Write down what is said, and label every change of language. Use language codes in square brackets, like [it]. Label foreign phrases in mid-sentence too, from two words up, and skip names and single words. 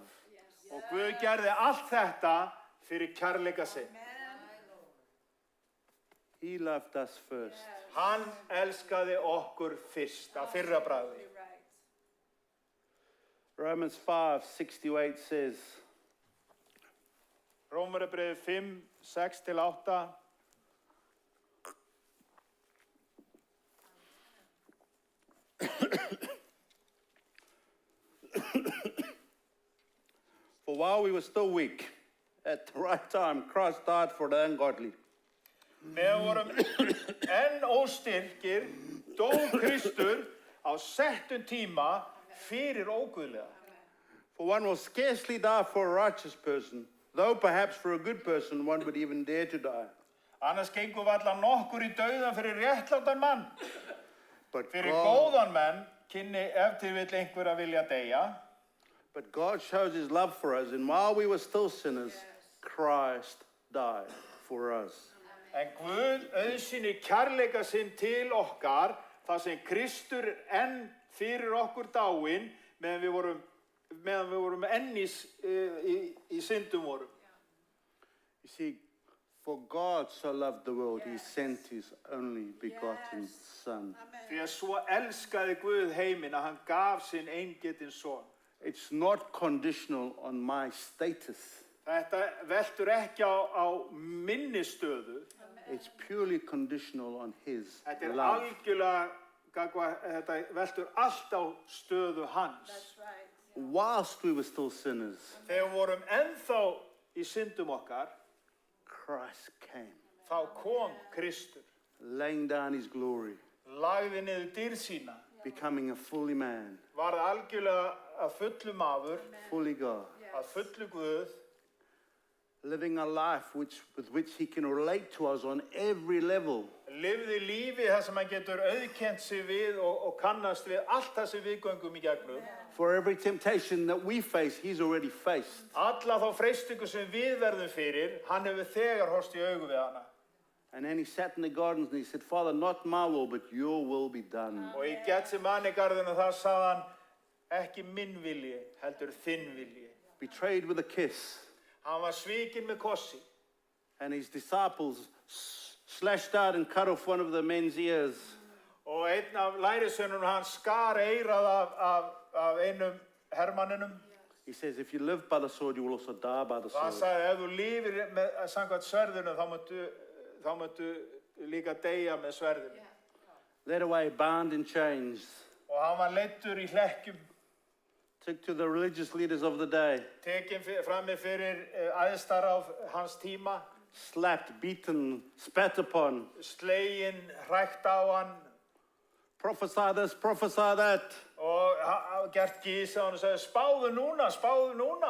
[is] Og Guð gerði allt þetta fyrir kærleika sinn. [en] He loved us first. [is] Hann elskaði okkur fyrst, að fyrra bragði. [en] Romans 5:6-8 says, [is] Rómverjabréfið 5, 6-8. [en] For while we were still weak, at the right time, Christ died for the ungodly. [is] Meðan vorum enn óstyrkir, dó Kristur á settum tíma fyrir óguðlega. [en] For one will scarcely die for a righteous person, though perhaps for a good person one would even dare to die. [is] Annars gengur varla nokkur í dauðan fyrir réttlátan mann. [en] But [is] Fyrir [en] God, [is] góðan menn kynni ef til vill einhver að vilja deyja. [en] but God shows his love for us, and while we were still sinners, Christ died for us. [is] En Guð auðsýni kærleika sinn til okkar, þar sem Kristur enn fyrir okkur dáinn, meðan við vorum enn í syndum vorum. [en] You see, for God so loved the world, he sent his only begotten Son. [is] Því að svo elskaði Guð heiminn að hann gaf sinn eingetinn son. [en] It's not conditional on my status. [is] Þetta veltur ekki á minni stöðu. [en] It's purely conditional on his [is] Þetta [en] love. [is] algjörlega, þetta veltur allt á stöðu hans. [en] Whilst we were still sinners, [is] Þegar við vorum ennþá í syndum okkar, [en] Christ came. [is] þá kom Kristur, [en] laying down his glory, [is] lagði niður dýrð sína, [en] becoming a fully man, [is] varð algjörlega að fullu maður, [en] fully God, [is] að fullu Guð, [en] living a life with which he can relate to us on every level. [is] lifði lífi þar sem hann getur auðkennt sig við og kannast við allt það sem við göngum í gegnum. [en] For every temptation that we face, he's already faced. [is] Alla þá freistingu sem við verðum fyrir, hann hefur þegar horfst í augu við hana. [en] And then he sat in the gardens and he said, Father, not my will, but your will be done. [is] Og í Getsemane garðinu þar sagði hann, ekki minn vilji, heldur þinn vilji. [en] Betrayed with a kiss. [is] Hann var svikinn með kossi. [en] And his disciples slashed out and cut off one of the men's ears. [is] Og einn af lærisveinunum hans skar eyrað af einum hermanninum. [en] He says, if you live by the sword, you will also die by the [is] Og hann [en] sword. [is] sagði, ef þú lifir með samkvæmt sverðinu, þá máttu líka deyja með sverðinu. [en] Led away, bound in chains. [is] Og hann var leiddur í hlekkjum, [en] Took to the religious leaders of the day. [is] tekinn frammi fyrir æðstar af hans tíma, [en] Slapped, beaten, spat upon. [is] sleginn, hrækt á hann [en] Prophesy this, prophesy that. [is] og gert gís á hann og sagði, spáðu núna.